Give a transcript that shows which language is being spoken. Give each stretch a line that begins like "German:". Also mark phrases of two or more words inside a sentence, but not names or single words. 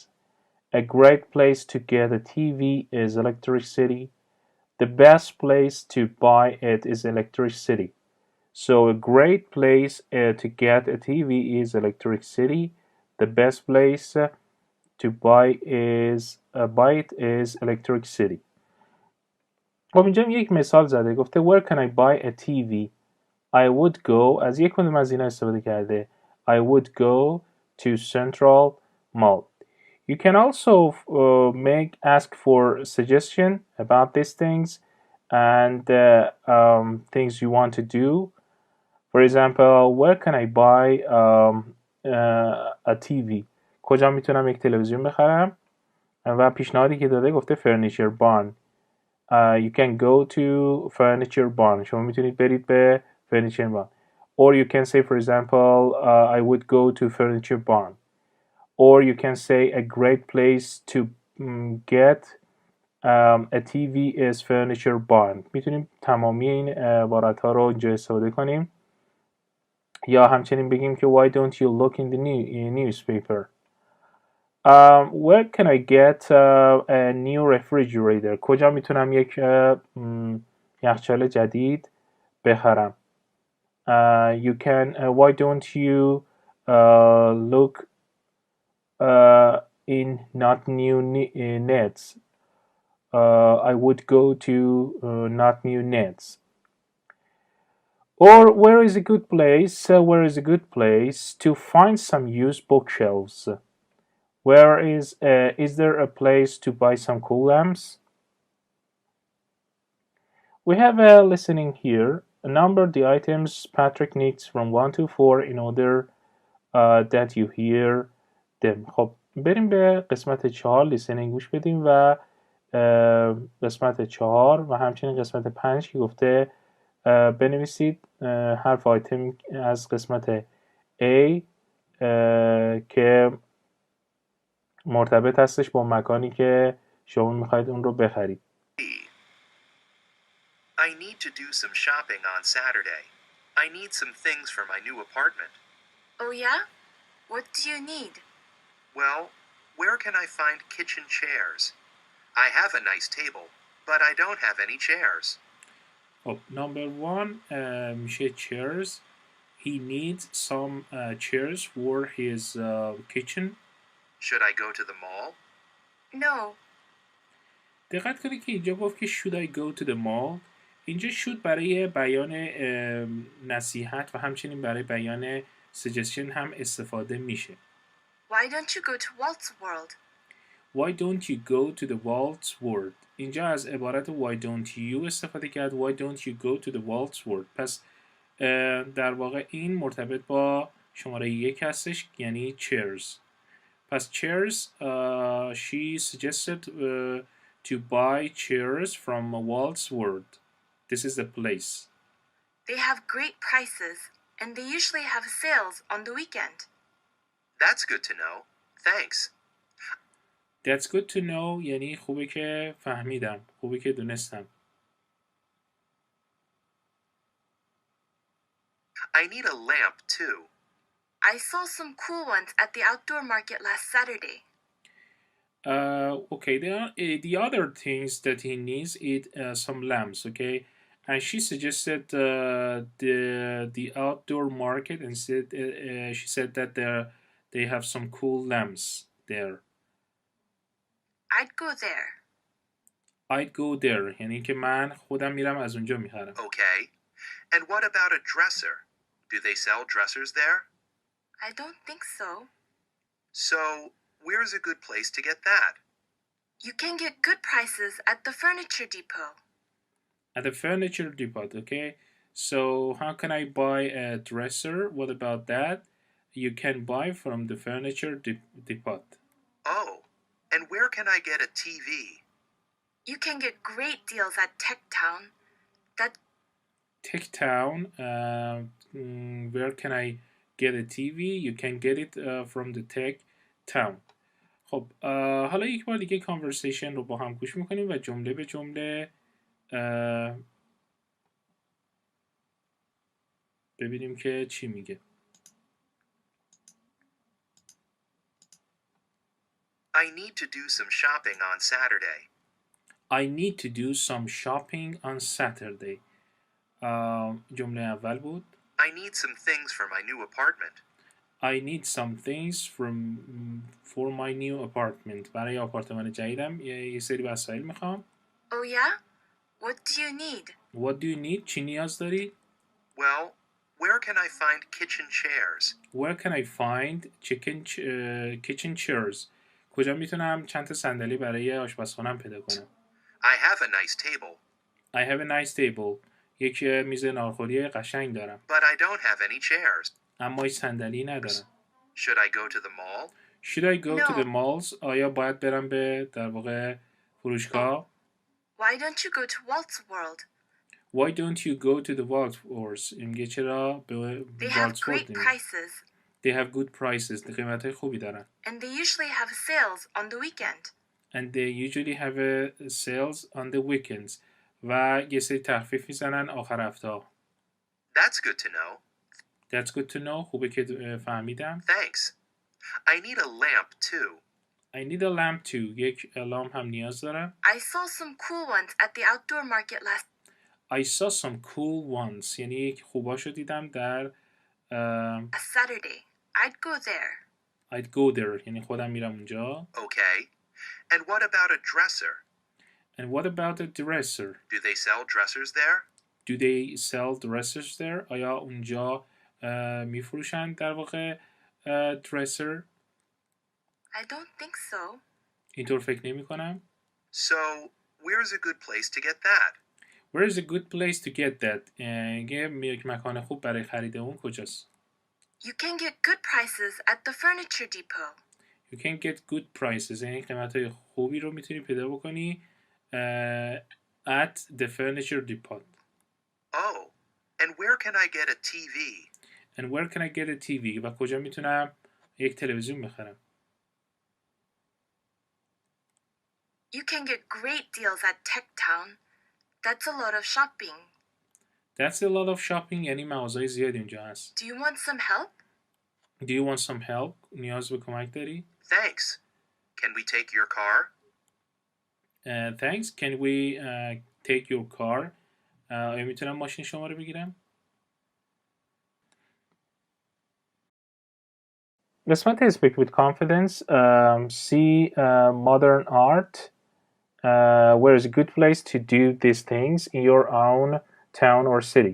English: A great place to get a TV is Electric City. The best place to buy it is Electric City. So a great place to get a TV is Electric City. The best place to buy it is Electric City.
Persian: خب اینجا یک مثال زده، گفته
English: where can I buy a TV? I would go،
Persian: از یک کدوم از اینا استفاده کرده.
English: I would go to Central Mall. You can also ask for suggestion about these things and things you want to do. For example, where can I buy a TV?
Persian: کجا میتونم یک تلویزیون بخرم؟ و پیشنهادی که داده گفته furniture barn.
English: You can go to furniture barn.
Persian: شما میتونید برید به furniture barn.
English: Or you can say, for example, I would go to furniture barn. Or you can say a great place to get a TV is furniture barn.
Persian: میتونیم تمامی این عبارت ها رو اینجا استفاده کنیم. یا همچنین بگیم که
English: why don't you look in the newspaper? Where can I get a new refrigerator?
Persian: کجا میتونم یک یخچال جدید بخرم؟
English: You can why don't you look in not new nets? I would go to not new nets. Or where is a good place to find some used bookshelves? Where is there a place to buy some cool lamps? We have a listening here. Number the items Patrick needs from 1 to 4 in order that you hear them.
Persian: خب بریم به قسمت 4 لیسنینگ گوش بدیم و قسمت 4 و همچنین قسمت 5 که گفته بنویسید حرف آیتم از قسمت A که مرتبط هستش با مکانی که شما میخواید اون رو بخرید.
English: I need to do some shopping on Saturday. I need some things for my new apartment. Oh yeah? What do you need? Well, where can I find kitchen chairs? I have a nice table, but I don't have any chairs.
Persian: خب number 1 میشه chairs.
English: He needs some chairs for his kitchen. Should I go to the mall? No.
Persian: دقت کنید که اینجا گفت که
English: should I go to the mall.
Persian: اینجا should برای بیان نصیحت و همچنین برای بیان suggestion هم استفاده میشه.
English: Why don't you go to Walt's World? Why don't you go to the Walt's World?
Persian: اینجا از عبارت
English: why don't you
Persian: استفاده کرد.
English: Why don't you go to the Walt's World؟
Persian: پس در واقع این مرتبط با شماره 1 هستش، یعنی chairs.
English: پس chairs she suggested to buy chairs from Walt's World. This is the place. They have great prices, and they usually have sales on the weekend. That's good to know. Thanks. That's good to know
Persian: یعنی خوبه که فهمیدم، خوبه که دونستم.
English: I need a lamp too. I saw some cool ones at the outdoor market last Saturday. Okay, the other things that he needs is some lamps, okay? And she suggested the outdoor market and said she said that they have some cool lamps there. I'd go there. I'd go there
Persian: یعنی که من خودم میرم از اونجا میخرم.
English: Okay. And what about a dresser? Do they sell dressers there? I don't think so. So, where's a good place to get that? You can get good prices at the furniture depot. At the furniture depot, okay? So, how can I buy a dresser? What about that? You can buy from the furniture depot. Oh, and where can I get a TV? You can get great deals at Tech Town. Tech Town, where can I get a TV? You can get it from the Tech Town.
Persian: خب حالا یک بار دیگه conversation رو با هم گوش میکنیم و جمله به جمله ببینیم که چی میگه.
English: I need to do some shopping on Saturday. I need to do some shopping on Saturday.
Persian: جمله اول بود.
English: I need some things for my new apartment. I need some things for my new apartment.
Persian: برای آپارتمان جدیدم یه سری وسایل میخوام.
English: Oh yeah? What do you need? What do you need?
Persian: چی نیاز داری؟
English: Well, where can I find kitchen chairs? Where can I find kitchen chairs?
Persian: کجا میتونم چند تا صندلی برای آشپزخانه‌ام پیدا کنم؟
English: I have a nice table. I have a nice table.
Persian: یک میز ناهارخوری قشنگ دارم.
English: But I don't have any chairs.
Persian: اما هیچ صندلی ندارم.
English: Should I go to the mall? Should I go to No. the malls?
Persian: آیا باید برم به در واقع فروشگاه؟
English: Why don't you go to Walt's World? Why don't you go to the Waltz?
Persian: میگه چرا به
English: They have Waltz great
Persian: نمیری؟
English: prices, They have good prices.
Persian: قیمت‌های خوبی دارن.
English: and they usually have sales on the weekend. And they usually have sales on the weekends.
Persian: و یه سری تخفیف میزنن آخر هفته.
English: That's good to know. That's good to know.
Persian: خوبه که فهمیدم.
English: Thanks. I need a lamp too. I need a lamp too.
Persian: یک لامپ هم نیاز دارم.
English: I saw some cool ones at the outdoor market last. I saw some cool ones.
Persian: یعنی یک خوباشو دیدم در
English: Saturday. I'd go there. I'd go there.
Persian: یعنی خودم میرم اونجا.
English: Okay. And what about a dresser? And what about a dresser? Do they sell dressers there? Do they sell dresses there?
Persian: آیا اونجا میفروشند در واقع dresser؟
English: I don't think so.
Persian: اینطور فکر نمی کنم.
English: So, where's a good place to get that? Where is a good place to get that?
Persian: یک مکان خوب برای خرید اون کجاست؟
English: You can get good prices at the furniture depot. You can get good prices.
Persian: یعنی قیمت‌های خوبی رو میتونی پیدا بکنی
English: at the furniture depot. Oh, and where can I get a TV? And where can I get a TV?
Persian: و کجا میتونم یک تلویزیون بخرم؟
English: You can get great deals at Tech Town. That's a lot of shopping. That's a lot of shopping.
Persian: یعنی مغازهای زیادی اونجا هست.
English: Do you want some help? Do you want some help?
Persian: نیاز به کمک داری؟
English: Thanks. Can we take your car? Thanks. Can we take your car?
Persian: آیا میتونم ماشین شما رو بگیرم؟ قسمت Speak with Confidence.
English: See modern art. Where is a good place to do these things in your own town or city?